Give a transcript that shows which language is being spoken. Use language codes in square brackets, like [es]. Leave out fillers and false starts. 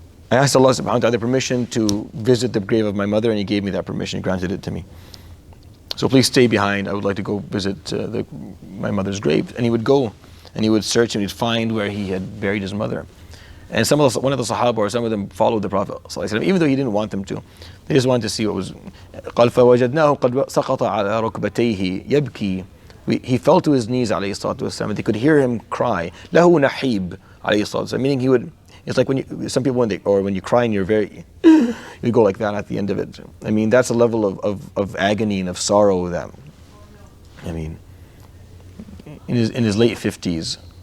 [en] I asked Allah subhanahu wa ta'ala permission to visit the grave of my mother, and He gave me that permission, He granted it to me. So please stay behind, I would like to go visit my mother's grave. And he would go and he would search and he'd find where he had buried his mother. And one of the Sahaba, or some of them, followed the Prophet ﷺ, even though he didn't want them to. They just wanted to see what was. [ar] قال فوجدناه قد سقط على ركبتيه يبكي. [en] He fell to his knees, alayhi salatu wasalam. They could hear him cry. [ar] له نحيب, [en] alayhi salatu wasalam. Meaning he would. It's like some people when you cry and you're you go like that at the end of it. I mean, that's a level of agony and of sorrow that. I mean, in his late 50s.